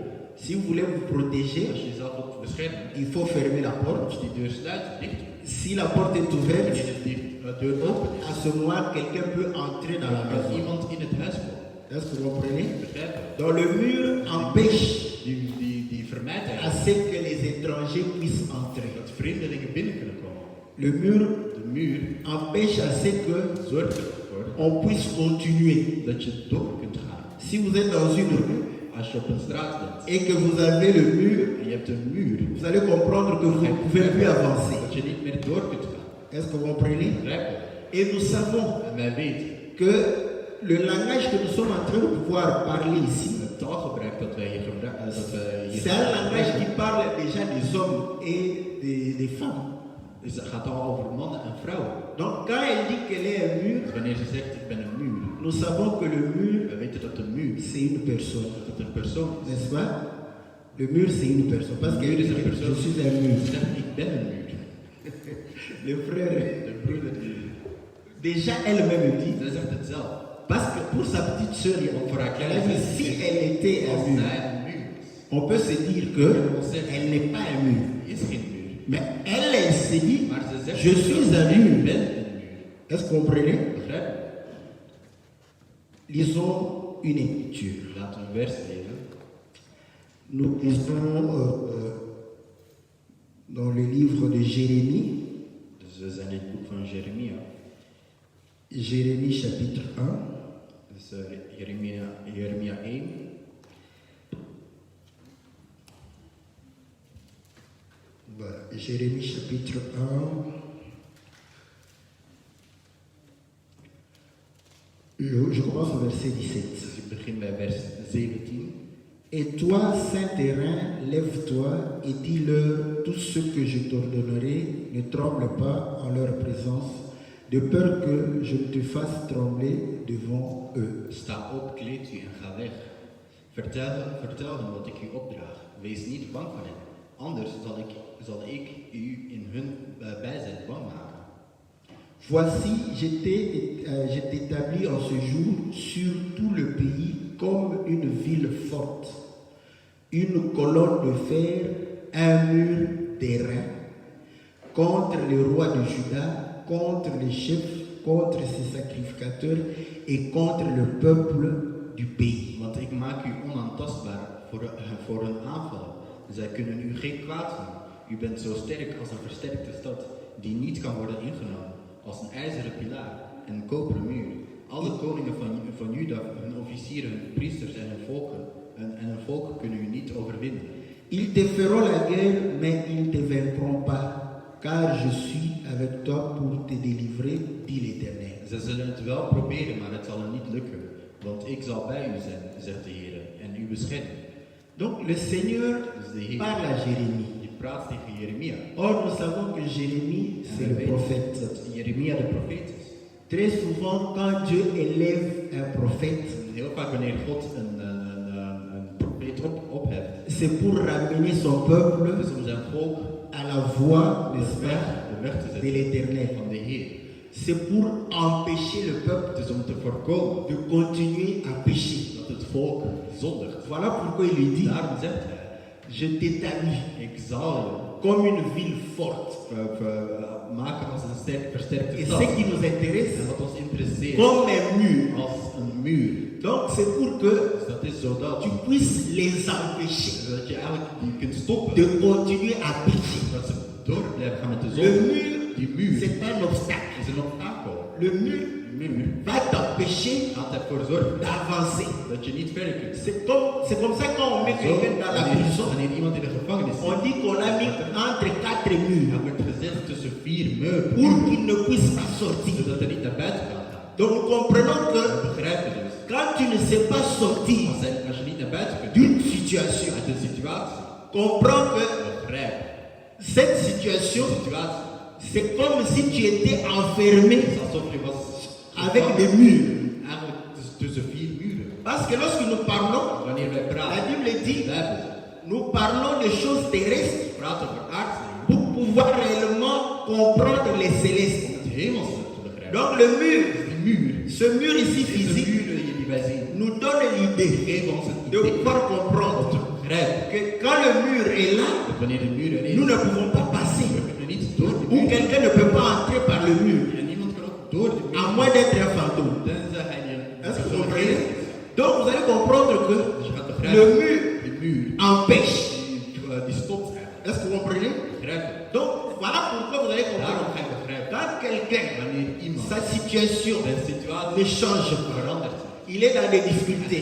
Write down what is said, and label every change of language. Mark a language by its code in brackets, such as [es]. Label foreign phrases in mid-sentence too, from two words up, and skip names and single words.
[fr] Si vous voulez vous protéger, [nl] Als je jezelf wilt beschermen, [fr] il faut fermer la [nl] moet [fr] porte. [nl] je die deur sluiten, dicht doen. [fr] Si la porte est ouverte, [nl] Wanneer die deur open is, [fr] à ce moment, quelqu'un peut entrer dans la [nl] kan [fr] maison. [nl] iemand in het huis komen. [fr] Est-ce que vous comprenez? [nl] Begrijpen? [fr] Donc le mur empêche [nl] Die vermijdt [fr] à [nl] eigenlijk [fr] ce que les étrangers puissent entrer. [nl] dat vreemdelingen binnen kunnen komen. [fr] Le mur [nl] De muur [fr] empêche à ce que [nl] zorgt ervoor [fr] on puisse continuer. [nl] dat je door kunt gaan. [fr] Si vous êtes dans une rue [nl] Als je op een straat bent [fr] et que vous avez le mur, [nl] en je hebt een muur, [fr] vous allez comprendre que vous ne pouvez plus avancer. [nl] dat je niet meer door kunt gaan. [fr] Est-ce que vous comprenez? [nl] Begrijpen? [fr] Et nous savons [nl] En wij weten, [fr] que le langage que nous sommes en train de pouvoir parler ici, [nl] het taalgebruik dat wij hier gebruiken, [fr] c'est un langage qui parle déjà des hommes et des femmes. [nl] het gaat al over mannen en vrouwen. [fr] Donc quand elle dit qu'elle est un mur, [nl] Dus wanneer ze zegt ik ben een muur, [fr] nous savons que le mur, [nl] we weten dat een muur [fr] c'est une personne. [nl] dat het een persoon is. [fr] N'est-ce pas? Le mur, c'est une personne. Parce que Le mur [nl] is een [fr] je [nl] persoon. [fr] suis un mur. [nl] Ze zegt ik ben een muur. [fr] Le frère, [nl] De broeder die [fr] déjà elle-même dit, [nl] zij zegt het zelf. [fr] parce que pour sa petite sœur, [nl] Want voor haar [fr] elle a [nl] kleine [fr] dit, [nl] zus, [fr] si elle était un [nl] als [fr] mur, [nl] zij een muur is, [fr] on peut se dire que elle n'est pas un mur. [nl] is geen muur. [fr] Mais elle s'est dit, [nl] Maar ze zegt [fr] je suis un [nl] ik [fr] mur. [nl] ben een muur. [fr] Est-ce que vous comprenez? [nl] Begrijp je? [fr] Lisons une écriture. [nl] Laten we een vers lezen. [fr] Nous lisons dans le livre de Jérémie, [nl] Dus we zijn in het boek van Jeremia. [fr] Jérémie chapitre 1. [nl] Dus Jeremia 1. [fr] Voilà, Jérémie chapitre 1. Je commence au verset 17. [nl] Dus ik begin bij vers 17. [fr] Et toi, saint terrain, lève-toi et dis-leur tout ce que je t'ordonnerai, ne tremble pas en leur présence, de peur que je ne te fasse trembler devant eux. [nl] Sta op, kleed u en ga weg. Vertel hen wat ik u opdraag. Wees niet bang van hen. Anders zal ik u in hun bijzijn bang maken. [fr] Voici, je t'établis en ce jour sur tout le pays comme une ville forte, une colonne de fer, un mur d'airain, contre les rois de Juda, contre les chefs, contre ses sacrificateurs et contre le peuple du pays. [nl] Want ik maak u onaantastbaar voor hun aanvallen. Zij kunnen u geen kwaad doen. U bent zo sterk als een versterkte stad, die niet kan worden ingenomen. Als een ijzeren pilaar en een koperen muur. Alle koningen van Juda, hun officieren, hun priesters en hun volken kunnen u niet overwinnen. [fr] Ils te feront la guerre, mais ils ne te vaincront pas, car je suis avec toi pour te délivrer, dit l'Éternel. [nl] Ze zullen het wel proberen, maar het zal hen niet lukken. Want ik zal bij u zijn, zegt de Heer, en u beschermen. [fr] Donc le Seigneur [nl] Dus de Heer [fr] parle à Jérémie. [nl] die praat tegen Jeremia. [fr] Or, nous savons que Jérémie, c'est [nl] En [fr] le [nl] we weten [fr] prophète. [nl] dat Jeremia de profeet is. [fr] Très souvent, quand Dieu élève un prophète, [nl] Heel vaak wanneer God een profeet opheft, [fr] c'est pour ramener son peuple [nl] dus om zijn volk [fr] à la voie, n'est-ce [nl] de [fr] pas, [nl] weg te [fr] de [nl] zetten [fr] l'Éternel. [nl] van de Heer. [fr] C'est pour empêcher le peuple [nl] Het is om te voorkomen [fr] de continuer à pécher. [nl] dat het volk zondigt. [fr] Voilà pourquoi il lui dit, [nl] Daarom zegt hij, [fr] je t'établis [nl] ik zal [fr] comme une ville forte. [nl] je maken als een versterkte [fr] Et [nl] stad. [fr] ce qui nous intéresse, [nl] En wat ons interesseert, [fr] comme un mur, [nl] als een muur, [fr] Donc c'est pour que [nl] Dus dat is zodat [fr] tu puisses les empêcher [nl] dat je eigenlijk die kunt stoppen. [fr] de continuer à pécher. [nl] Dat ze door blijven gaan met de [fr] Le [nl] zonde. [fr] mur, [nl] Die muur [fr] c'est un obstacle. [nl] is een obstakel. [fr] Le mur [nl] Die muur [fr] va t'empêcher [nl] gaat ervoor zorgen [fr] d'avancer. [nl] dat je niet verder kunt. [fr] C'est comme ça quand on met [nl] Zo, [fr] quelqu'un dans la prison, [nl] wanneer iemand in de gevangenis [fr] on [nl] zit, [fr] dit qu'on l'a mis entre 4 murs [nl] hij wordt gezet tussen 4 muren, [fr] pour qu'il ne puisse pas sortir. [nl] zodat hij niet naar buiten kan gaan. [fr] Donc nous comprenons que [nl] We begrijpen dus, [fr] quand tu ne sais pas sortir [nl] als je niet naar buiten kunt [fr] d'une situation, [nl] uit een situatie, [fr] comprends que [nl] begrijp [fr] cette situation, [nl] de situatie. [fr] c'est comme si tu étais enfermé [nl] Het is alsof je was [fr] avec [nl] gevangen, [fr] des murs. [nl] eigenlijk tussen 4 muren. [fr] Parce que lorsque nous parlons, [nl] Wanneer wij [fr] la [nl] praten, [fr] Bible dit, [nl] Bijbel, [fr] nous parlons de choses terrestres [nl] praten over aardse dingen, [fr] pour pouvoir réellement comprendre les célestes. [nl] om het hemelse te begrijpen. [fr] Donc le mur, [nl] Die muur, [fr] ce mur ici [nl] deze [fr] physique, [nl] muren die wij zien, [fr] nous donne l'idée [nl] geven ons het [fr] de [nl] idee [fr] pouvoir [nl] om te [fr] comprendre [nl] begrijpen [fr] que quand le mur est là, [nl] dat wanneer de muur er is, [fr] nous ne pouvons pas passer. [nl] we kunnen niet door de [fr] Ou [nl] muur. [fr] quelqu'un ne peut pas entrer par le mur, [nl] En niemand kan ook door de [fr] à [nl] muur, [fr] moins d'être un fantôme. [nl] tenzij hij [fr] Est-ce que [nl] een [fr] vous comprenez? [nl] geest is. [fr] Donc vous allez comprendre que [nl] Dus je gaat [fr] le [nl] begrijpen, [fr] mur [nl] die muur, [fr] empêche. [nl] die stopt eigenlijk. [fr] Est-ce que vous comprenez? [nl] Begrijpen. [fr] Donc voilà pourquoi vous allez [nl] Daarom [fr] comprendre. [nl] ga je begrijpen. [fr] Quand quelqu'un, [nl] Wanneer iemand [fr] sa situation [nl] zijn [fr] ne [nl] situatie [fr] change pas, [nl] verandert, [fr] il est dans des difficultés,